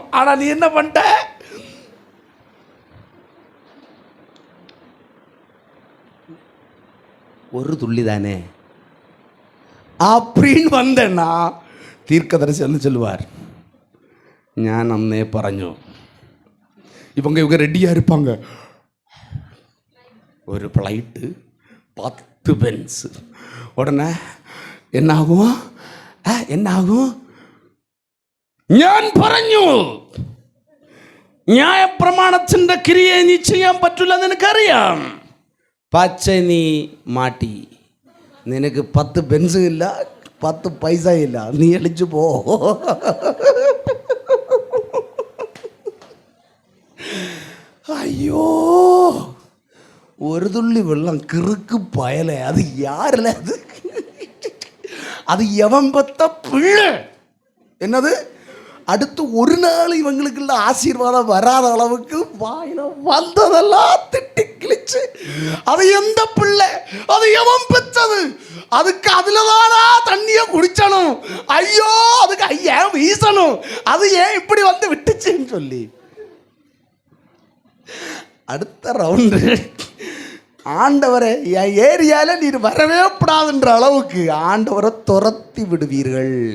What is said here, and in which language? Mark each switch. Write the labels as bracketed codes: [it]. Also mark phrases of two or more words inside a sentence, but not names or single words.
[ta] ஆனால் நீ என்ன பண்ணிட்ட, ஒரு துள்ளி தானே அப்படின்னு வந்தேன்னா தீர்க்கதரிசி வந்து சொல்லுவார், [ml] ഞാൻ അന്നേ പറഞ്ഞു. [ta] இவங்க ரெடியாக இருப்பாங்க. ஒரு ஃப்ளைட்டு 10 பென்ஸு. [ml] உடனே എന്നാകും, ഞാൻ പറഞ്ഞു ന്യായപ്രമാണത്തിൻ്റെ ക്രിയ നീ ചെയ്യാൻ പറ്റില്ലെന്ന് എനിക്കറിയാം, പക്ഷേ നീ മാട്ടി, നിനക്ക് 10 പെൻസും ഇല്ല 10 പൈസ ഇല്ല, നീ എളിച്ചു പോ. [ta] ஐயோ, ஒரு துள்ளி வெள்ளம் கிறுக்கு பயலை, அது யாருல, அது எவன் பத்த பிள்ளை. என்னது, அடுத்து ஒரு நாள் இவங்களுக்குள்ள ஆசீர்வாதம் வராத அளவுக்கு வாயில வந்ததெல்லாம் திட்டி கிழிச்சு, அது எந்த பிள்ளை, அது எவன் பெற்றது, அதுக்கு அதுலதானா தண்ணிய குடிச்சணும், ஐயோ அதுக்கு ஏன் வீசணும், அது ஏன் இப்படி வந்து விட்டுச்சுன்னு சொல்லி அடுத்த ரவுண்டு ஆண்டவரை என் ஏரியால நீர் வரவே கூடாதுன்ற அளவுக்கு ஆண்டவரை துரத்தி விடுவீர்கள்.